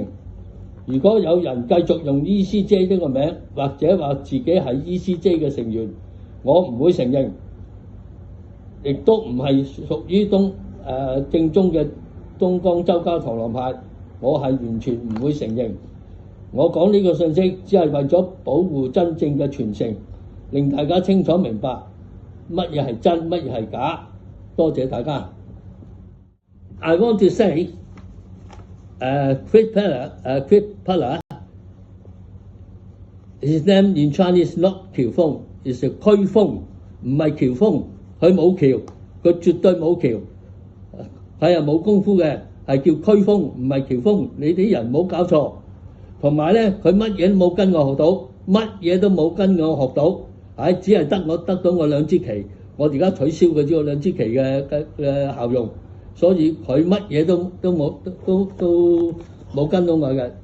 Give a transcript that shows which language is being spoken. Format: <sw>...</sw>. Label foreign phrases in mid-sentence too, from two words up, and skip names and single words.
<yue>如果有人繼續用 ECGA 呢個名，或者話自己係 ECGA 嘅成員，我唔會承認，亦都唔係屬於正宗嘅東江周家螳螂派，我係完全唔會承認。我講呢個信息只係為咗保護真正嘅傳承，令大家清楚明白乜嘢係真，乜嘢係假。多謝大家。</yue> <en>I want to say, Chris Butler, his name in Chinese not 喬峰 is a</en> <yue>區峰，唔係喬峰，佢冇橋，佢絕對冇橋，係冇功夫嘅，係叫區峰，唔係喬峰。你啲人冇搞錯。同埋咧，佢乜嘢都冇跟我學到，乜嘢都冇跟我學到。只係得到我兩支旗，我而家取消佢呢兩支旗嘅效用，所以佢乜嘢都冇跟到我嘅。</yue>